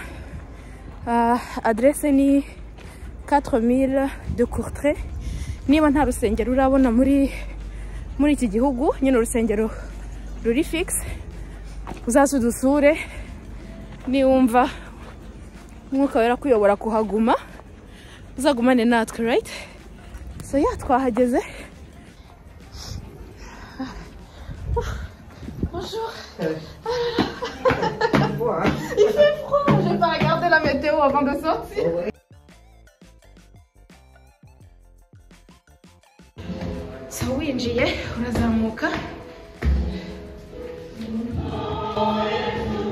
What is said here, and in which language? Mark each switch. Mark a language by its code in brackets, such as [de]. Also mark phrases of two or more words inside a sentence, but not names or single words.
[rw] Adresse ni 4000 de Courtrai. Niba nta rusengero urabona muri iki gihugu, nyine urusengero ruri fix, uzasudusure niwumva mwuka wera kuyobora kuhaguma, uzagumane natwe, right? [en] So yeah, [rw] twahageze. [fr] Bonjour. Il fait froid. Je vais pas regarder la météo avant de sortir. [rw] So winjiye urazamuka.